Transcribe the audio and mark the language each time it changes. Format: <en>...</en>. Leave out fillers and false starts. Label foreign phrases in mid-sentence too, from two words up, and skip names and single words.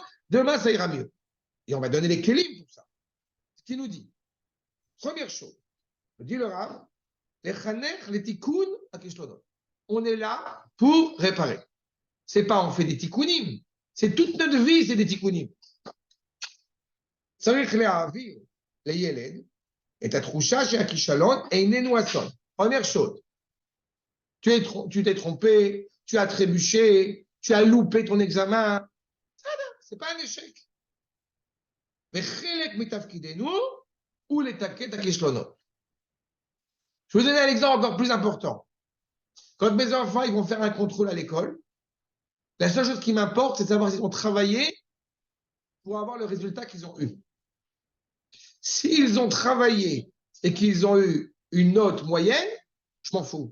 <fr>Demain, ça ira mieux. Et on va donner les kélim pour ça. Ce qu'il nous dit. Première chose, dit le Rav, les tikkuns à Kishlonot. On est là pour réparer. C'est pas on fait des tikkounim, C'est toute notre vie, c'est des tikkunim.</fr> <he>צריך להעביר לילד את התחושה שהכישלון איננו אסון.</he> <fr>Première chose, tu t'es trompé, tu as trébuché, tu as loupé ton examen. C'est pas un échec.</fr> <he>וחלק מתפקידנו הוא לתקן את הכישלונות.</he> <fr>Je vais vous donner un exemple encore plus important. Quand mes enfants ils vont faire un contrôle à l'école, la seule chose qui m'importe, c'est de savoir s'ils ont travaillé pour avoir le résultat qu'ils ont eu. S'ils ont travaillé et qu'ils ont eu une note moyenne, je m'en fous.</fr>